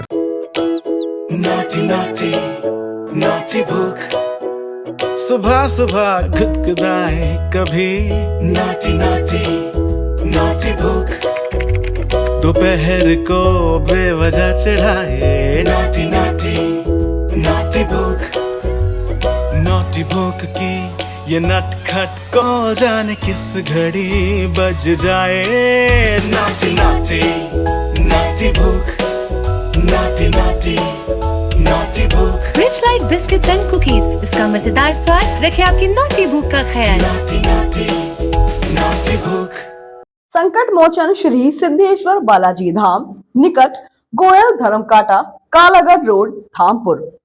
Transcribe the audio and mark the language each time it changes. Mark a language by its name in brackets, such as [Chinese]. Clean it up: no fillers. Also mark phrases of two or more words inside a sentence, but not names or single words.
[English] naughty naughty naughty [Hindi] भूख, सुबह सुबह खुदकुदाए कभी। [English] naughty naughty naughty [Hindi] भूख, दोपहर को बेवजह चढ़ाए। [English] naughty naughty naughty [Hindi] भूख, naughty भूख की ये नटखट को जाने किस घड़ी बज जाए। [English] naughty naughty naughty [Hindi] भूख, [English] naughty naughty naughty [Hindi] भूख, रिच लाइट बिस्किट्स एंड कुकीज, इसका मजेदार स्वाद रखे आपकी नॉटी भूख का ख्याल। [English] naughty naughty naughty [Hindi] भूख। संकट मोचन श्री सिद्धेश्वर बालाजी धाम, निकट गोयल धर्मकाटा, कालागढ़ रोड, धामपुर।